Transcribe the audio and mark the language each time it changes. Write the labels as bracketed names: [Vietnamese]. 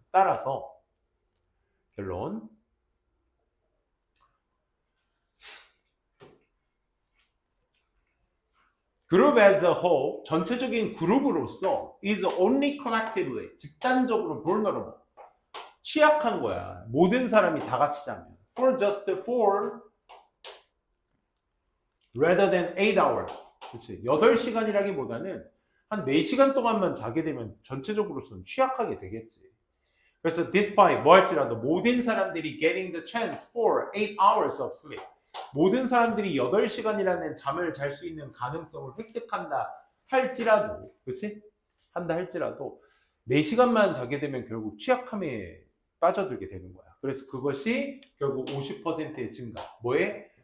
[Korean] 따라서 결론, 그룹 [English] as a whole, [Korean] 전체적인 그룹으로서 [English] is only collectively, [Korean] 집단적으로 vulnerable, 취약한 거야. 모든 사람이 다 같이 자면. [English] For just 4 rather than 8 hours. [Korean] 그치? 8시간이라기보다는 한 4시간 동안만 자게 되면 전체적으로서는 취약하게 되겠지. [English] 그래서 despite [Korean] 뭐 할지라도 모든 사람들이 [English] getting the chance for 8 hours of sleep. [Korean] 모든 사람들이 8시간이라는 잠을 잘 수 있는 가능성을 획득한다 할지라도, 그치? 한다 할지라도 4시간만 자게 되면 결국 취약함에 빠져들게 되는 거야. 그래서 그것이 결국 50%의 증가. 뭐에?